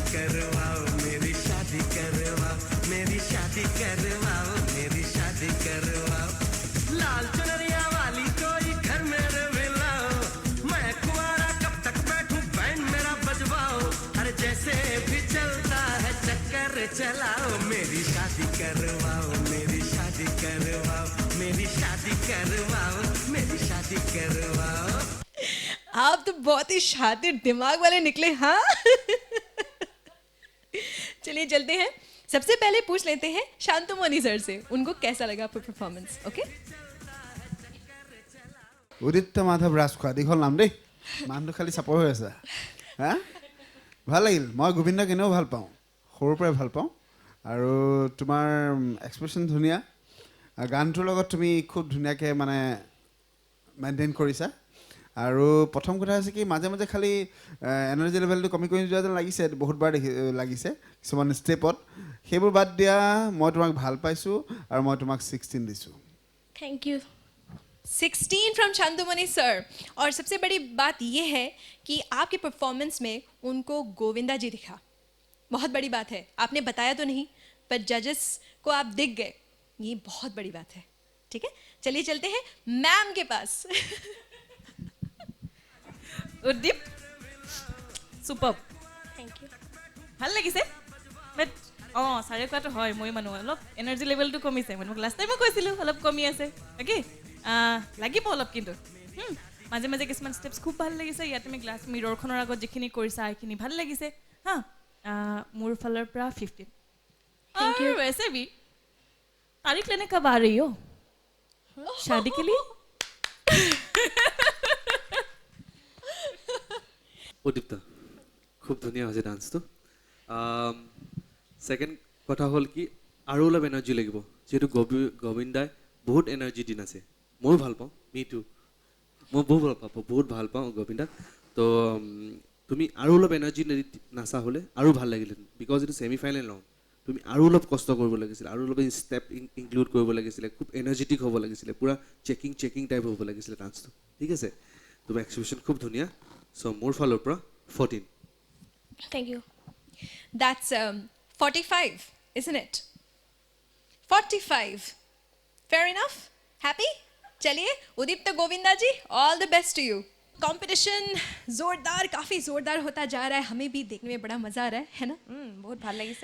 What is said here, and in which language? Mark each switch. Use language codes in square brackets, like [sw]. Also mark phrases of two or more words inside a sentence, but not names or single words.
[hi] करवाओ मेरी शादी करवाओ मेरी शादी करवाओ मेरी शादी करवाओ लाल चुनरिया वाली कोई घर मेरे भी लाओ मैं कुआरा कब तक बैठूं बैंड मेरा बजवाओ अरे जैसे भी चलता है चक्कर चलाओ मेरी शादी करवाओ मेरी शादी करवाओ मेरी शादी करवाओ मेरी शादी करवाओ आप तो बहुत ही शातिर दिमाग वाले निकले हाँ चलिए चलते हैं सबसे पहले पूछ लेते हैं शांतमणि सर से उनको कैसा लगा आपका परफॉर्मेंस ओके [as] উদিত্য মাধৱ ৰাজখোৱা দীঘল নাম দেই মানুহটো খালি চাপৰ হৈ আছে হা ভাল লাগিল মই গোবিন্দক এনেও ভাল পাওঁ সৰুৰ পৰাই ভাল পাওঁ আৰু তোমাৰ এক্সপ্ৰেশ্যন ধুনীয়া গানটোৰ লগত তুমি খুব ধুনীয়াকৈ মানে মেইনটেইন কৰিছা আৰু প্ৰথম কথা হৈছে কি মাজে মাজে খালি [en] energy levelটো [as] কমি কমি যোৱা যেন লাগিছে বহুতবাৰ লাগিছে কিছুমান ষ্টেপত সেইবোৰ বাদ দিয়া মই তোমাক ভাল পাইছোঁ আৰু মই তোমাক 16 দিছোঁ [en] Thank you. [hi] 16 फ्रॉम चंदुमणि सर और सबसे बड़ी बात ये है कि आपके परफॉर्मेंस में उनको गोविंदा जी दिखा बहुत बड़ी बात है आपने बताया तो नहीं पर जजेस को आप दिख गए ये बहुत बड़ी बात है ठीक है चलिए चलते हैं मैम के पास [as] উদ্দীপ চুপাৰ [en] Thank you. [as] ভাল লাগিছে বাট চাৰে কোৱাটো হয় মই মানুহ অলপ [en] energy levelটো [as] কমিছে মই মোক [en] last timeও [as] কৈছিলোঁ অলপ কমি আছে অ'কে লাগিব অলপ কিন্তু মাজে মাজে কিছুমান ষ্টেপছ খুব ভাল লাগিছে ইয়াত তুমি [en] glass mirrorখনৰ [as] আগত যিখিনি কৰিছা সেইখিনি ভাল লাগিছে হা মোৰ ফালৰ পৰা 15 [en] Thank you. [hi] और वैसे भी तारीख लेने कब आ रही हो शादी के लिए [as] উদ্দীপ্তা খুব ধুনীয়া হৈছে ডান্সটো ছেকেণ্ড কথা হ'ল কি আৰু অলপ এনাৰ্জি লাগিব যিহেতু গোবিন্দাই বহুত এনাৰ্জি দি নাচে ময়ো ভাল পাওঁ [en] me too [as] মই বহুত ভাল পাওঁ গোবিন্দাক তো তুমি আৰু অলপ এনাৰ্জি নাচা হ'লে আৰু ভাল লাগিলেহেঁতেন বিকজ এইটো [en] semi final [as] নহয় তুমি আৰু অলপ কষ্ট কৰিব লাগিছিলে আৰু অলপ [en] step include [as] কৰিব লাগিছিলে খুব এনাৰ্জেটিক হ'ব লাগিছিলে পূৰা [en] checking type [as] হ'ব লাগিছিলে ডান্সটো ঠিক আছে তোমাৰ এক্সিবিশ্যন খুব ধুনীয়া চ' মোৰ ফালৰ পৰা 14 [en] Thank you. that's 45 isn't it 45 fair enough happy [hi] चलिए उदीप्त गोविंदा जी [en] all the best to you [hi] कंपटीशन जोरदार काफ़ी जोरदार होता जा रहा है हमें भी देखने में बड़ा मज़ा आ रहा है ना [as] বহুত ভাল লাগিছে